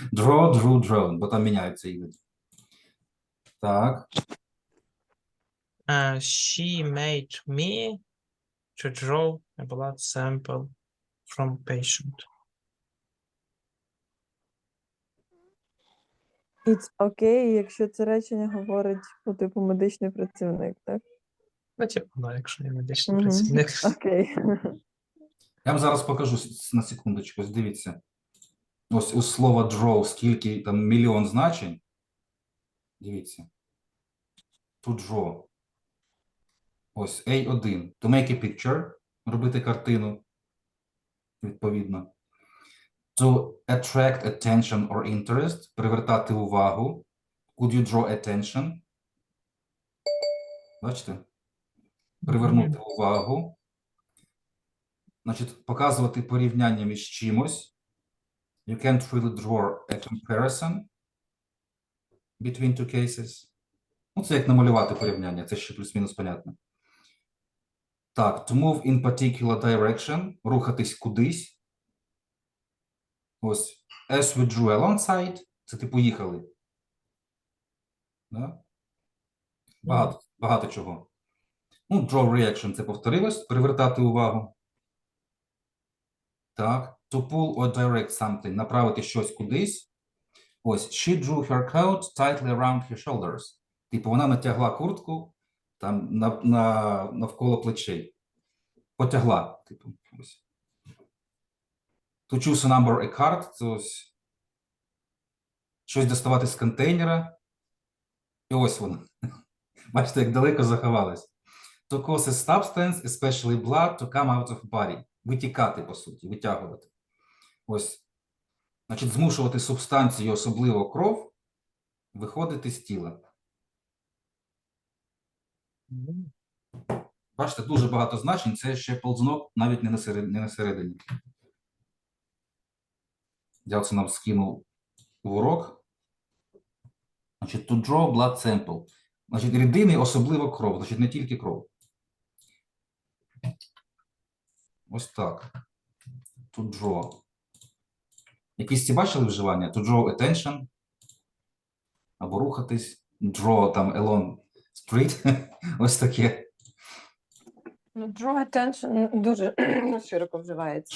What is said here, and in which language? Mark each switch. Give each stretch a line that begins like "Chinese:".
English: Draw, drew, drawn,
Ukrainian: бо там міняються іноді. Так.
English: She made me to draw a blood sample from patient. It's okay,
Ukrainian: якщо це речення говорить по типу медичний працівник, так? Якщо я медичний працівник. Окей. Я вам зараз покажу на секундочку. Ось дивіться. Ось у слова draw, скільки там мільйон значень.
English: Дивіться. To draw. Ось A1. To make a picture.
Ukrainian: Робити картину. Відповідно.
English: To attract attention or interest.
Ukrainian: Привертати увагу.
English: Could you draw attention?
Ukrainian: Бачите? Привернути увагу. Значить, показувати порівняння між чимось.
English: You can't really draw a comparison. between two cases.
Ukrainian: Ну, це як намалювати порівняння, це ще плюс-мінус понятно.
English: Так, to move in particular direction,
Ukrainian: рухатись кудись. Ось,
English: as we drew alongside,
Ukrainian: це ти поїхали. Да? Багато чого. Ну,
English: draw reaction,
Ukrainian: це повторилось, привертати увагу.
English: Так, to pull or direct something,
Ukrainian: направити щось кудись.
English: Ось, she drew her coat tightly around her shoulders.
Ukrainian: Типу, вона натягла куртку там навколо плечей. Потягла, типу, ось.
English: To choose a number a card,
Ukrainian: це ось щось доставати з контейнера. І ось воно. Бачите, як далеко заховалось.
English: To cause a substance, especially blood, to come out of body.
Ukrainian: Витікати, по суті, витягувати. Ось. Значить, змушувати субстанцію, особливо кров, виходити з тіла. Бачите, дуже багато значень, це ще ползунок навіть не на середині. Я це нам скинув в урок.
English: Значить, to draw blood sample.
Ukrainian: Значить, рідини, особливо кров, значить, не тільки кров. Ось так. To draw. Якісь ці бачили вживання?
English: To draw attention.
Ukrainian: Або рухатись.
English: Draw там along street.
Ukrainian: Ось таке. Ну,
English: draw attention
Ukrainian: дуже широко вживається.